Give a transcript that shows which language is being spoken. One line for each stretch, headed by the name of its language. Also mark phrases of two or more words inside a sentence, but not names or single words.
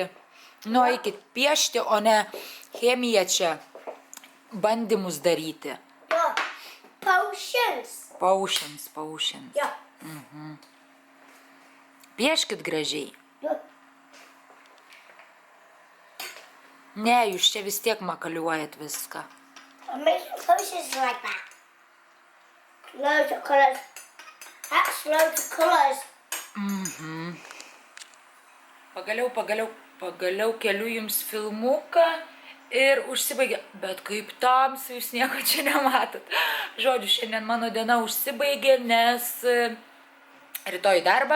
Lithuanian: Nu, eikit piešti, o ne chemiją čia bandymus daryti. Potions. Jo. Pieškit gražiai. Ne, jūs čia vis tiek makaliuojat viską.
English: I'm making potions like that. Loads of colours. That's loads of colours.
Lithuanian: Pagaliau keliu jums filmuką ir užsibaigė. Bet kaip tamsu, jūs nieko čia nematot. Žodžiu, šiandien mano diena užsibaigė, nes rytoj darbą.